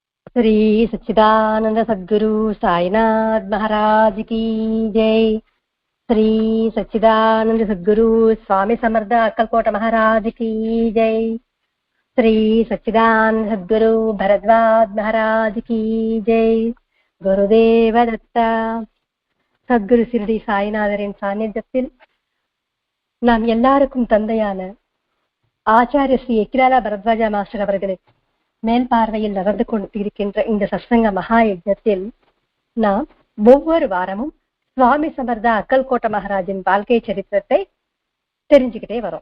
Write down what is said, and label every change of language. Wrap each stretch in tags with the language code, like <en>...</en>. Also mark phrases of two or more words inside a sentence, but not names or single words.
<hi>श्री सच्चिदानंद सद्गुरु साईनाथ महाराज की जय। श्री सच्चिदानंद सद्गुरु स्वामी समर्थ अक्कलकोट महाराज की जय। श्री सच्चिदानंद सद्गुरु भरद्वाज महाराज की जय। गुरुदेव दत्ता।</hi> <ta>சத்குரு சிறுடி சாய்நாதரின் சாநித்தியத்தில் நாம் எல்லாருக்கும் தந்தையான ஆச்சாரிய ஸ்ரீ எக்கிராலா பரத்வாஜா மாஸ்டர் அவர்களின் மேல் பார்வையில் நடந்து கொண்டிருக்கின்ற இந்த சத்சங்க மகா யஜ்ஞத்தில் நாம் ஒவ்வொரு வாரமும் சுவாமி சமர்த்தா அக்கல்கோட்ட மகாராஜின் வாழ்க்கை சரித்திரத்தை தெரிஞ்சுக்கிட்டே வரோம்.</ta>